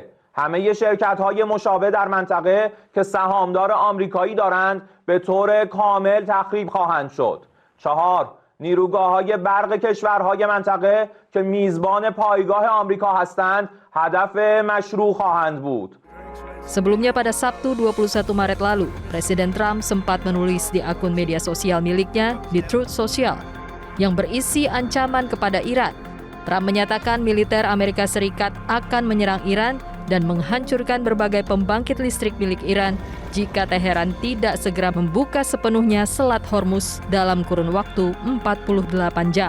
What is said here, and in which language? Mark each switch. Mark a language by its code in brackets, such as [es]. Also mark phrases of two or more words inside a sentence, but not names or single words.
[fa] همه شرکت‌های مشابه در منطقه که سهامدار آمریکایی دارند به طور کامل تخریب خواهند شد. 4. نیروگاه‌های برق کشورهای منطقه که میزبان پایگاه آمریکا هستند هدف مشروع خواهند بود. [id] Sebelumnya pada Sabtu 21 Maret lalu, Presiden Trump sempat menulis di akun media sosial miliknya di Truth Social yang berisi ancaman kepada Iran. Trump menyatakan militer Amerika Serikat akan menyerang Iran dan menghancurkan berbagai pembangkit listrik milik Iran jika Teheran tidak segera membuka sepenuhnya Selat Hormuz dalam kurun waktu 48 jam.